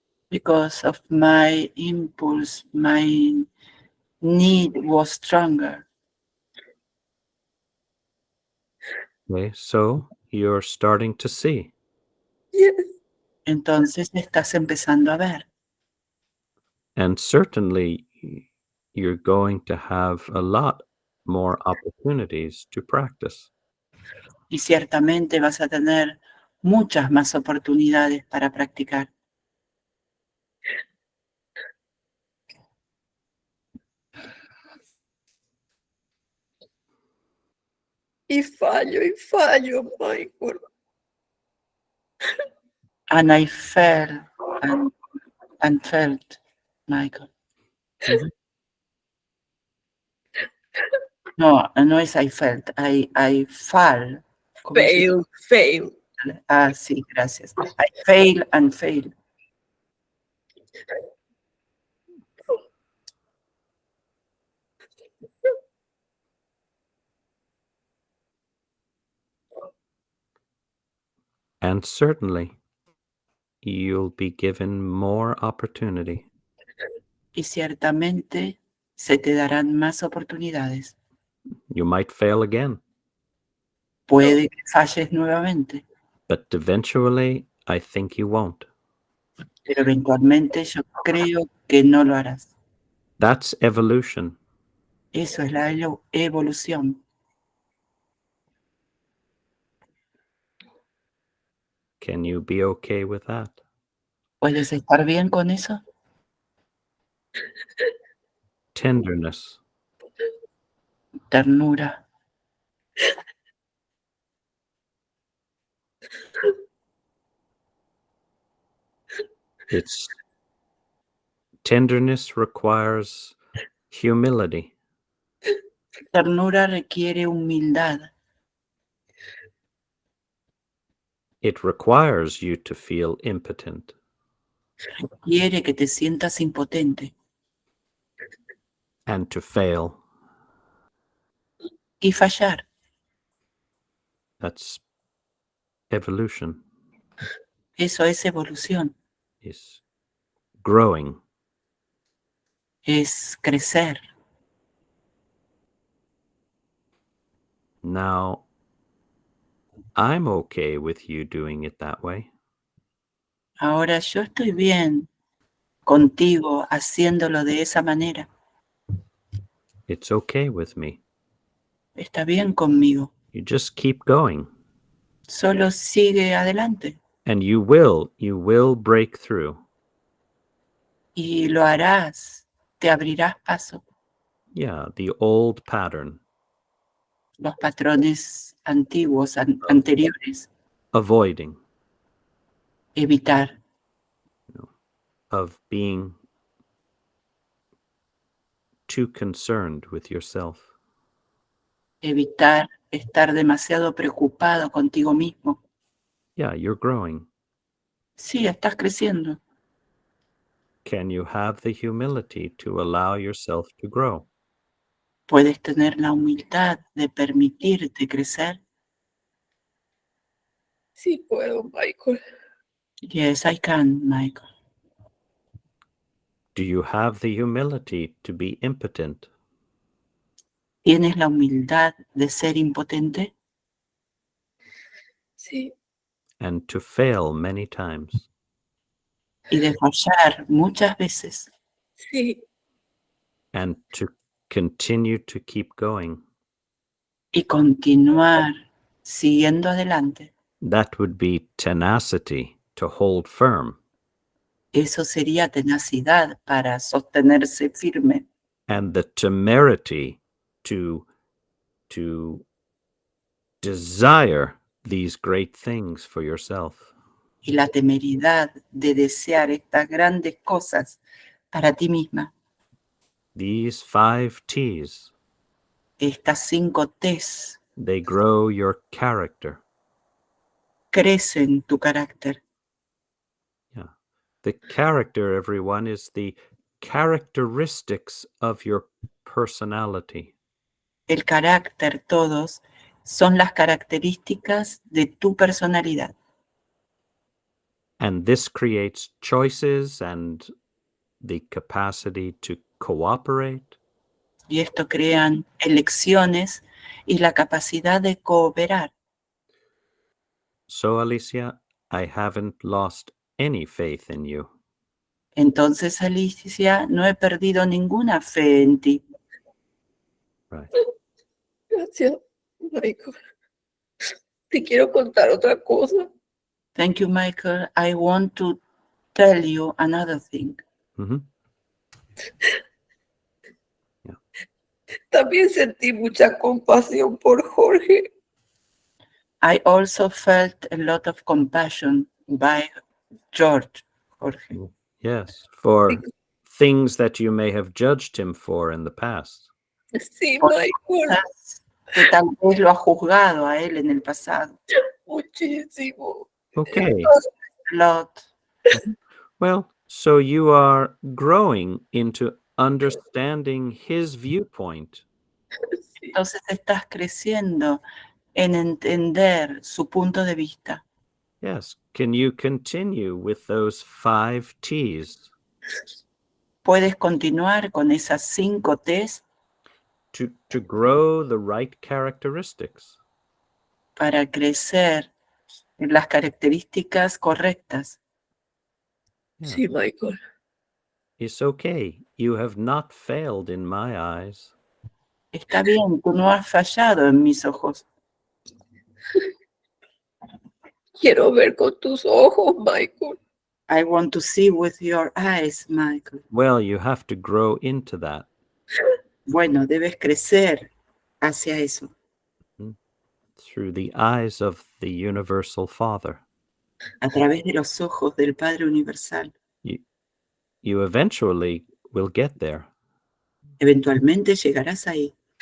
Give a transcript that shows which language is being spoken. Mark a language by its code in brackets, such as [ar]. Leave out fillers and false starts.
[en] Because of my impulse, my need was stronger. Okay, so you're starting to see. Yes. [es] Entonces estás empezando a ver. [en] And certainly you're going to have a lot more opportunities to practice. [es] Y ciertamente vas a tener muchas más oportunidades para practicar. Y fallo, Michael. [en] And I felt and felt, Michael. Mhm. [es] No, no es [en] I felt, I fall. [es] ¿Cómo se dice? [en] Fail. [es] Ah, sí, gracias. [en] I fail and fail. And certainly you'll be given more opportunity. [es] Y ciertamente se te darán más oportunidades. [en] You might fail again, [es] Puede que falles nuevamente, [en] but eventually I think you won't. [es] pero eventualmente yo creo que no lo harás. [en] That's evolution. [es] Eso es la evolución. [en] Can you be okay with that? [es] ¿Puedes estar bien con eso? [en] Tenderness, [es] Ternura. [en] it's tenderness requires humility. [es] Ternura requiere humildad. [en] It requires you to feel impotent. [es] Quiere que te sientas impotente [en] And to fail. [es] y fallar. [en] That's evolution, [es] Eso es evolución. [en] is growing. [es] Es crecer. [en] Now, I'm okay with you doing it that way. [es] Ahora yo estoy bien contigo haciéndolo de esa manera. [en] It's okay with me. [es] Está bien conmigo. [en] You just keep going. [es] Solo sigue adelante [en] And you will break through. [es] y lo harás. Te abrirás paso. [en] Yeah, the old pattern. [es] Los patrones antiguos, anteriores. [en] Avoiding, [es] Evitar. [en] of being too concerned with yourself. [es] Evitar estar demasiado preocupado contigo mismo. [en] Yeah, you're growing. [es] Sí, estás creciendo. [en] Can you have the humility to allow yourself to grow? [es] Puedes tener la humildad de permitirte crecer. Sí puedo, Michael. [en] Yes, I can, Michael. Do you have the humility to be impotent? [es] ¿Tienes la humildad de ser impotente Sí. [en] And to fail many times? [es] y de fallar muchas veces Sí. [en] And to continue to keep going? [es] y continuar siguiendo adelante? [en] That would be tenacity to hold firm. [es] Eso sería tenacidad para sostenerse firme [en] And the temerity to desire these great things for yourself. [es] y la temeridad de desear estas grandes cosas para ti misma. [en] These 5 T's [es] Estas 5 T's [en] They grow your character. [es] crecen tu carácter. [en] Yeah. The character, everyone, is the characteristics of your personality. [es] El carácter, todos, son las características de tu personalidad. [en] And this creates choices and the capacity to cooperate. [es] Y esto crean elecciones y la capacidad de cooperar. [en] So, Alicia, I haven't lost any faith in you. [es] Entonces, Alicia, no he perdido ninguna fe en ti. [en] Right. [es] Gracias, Michael. Te quiero contar otra cosa. [en] Thank you, Michael. I want to tell you another thing. Mm-hmm. [es] También sentí mucha compasión por Jorge. [en] I also felt a lot of compassion by Jorge. Yes, for things that you may have judged him for in the past. [es] Sí, Por Michael. cosas que tal vez lo ha juzgado a él en el pasado. Muchísimo. [en] Okay. A lot. Well, so you are growing into understanding his viewpoint. [es] Sí. Entonces estás creciendo en entender su punto de vista. [en] Yes. Can you continue with those 5 T's [es] Puedes continuar con esas 5 T's [en] to grow the right characteristics? [es] para crecer en las características correctas. [en] Yeah. [es] Sí, Michael. [en] It's okay. You have not failed in my eyes. [es] Está bien, tú no has fallado en mis ojos. Quiero ver con tus ojos, Michael. [en] I want to see with your eyes, Michael. Well, you have to grow into that. [es] Bueno, debes crecer hacia eso. [en] Through the eyes of the universal Father. [es] A través de los ojos del Padre Universal. [en] You eventually will get there. [es] Eventualmente llegarás ahí.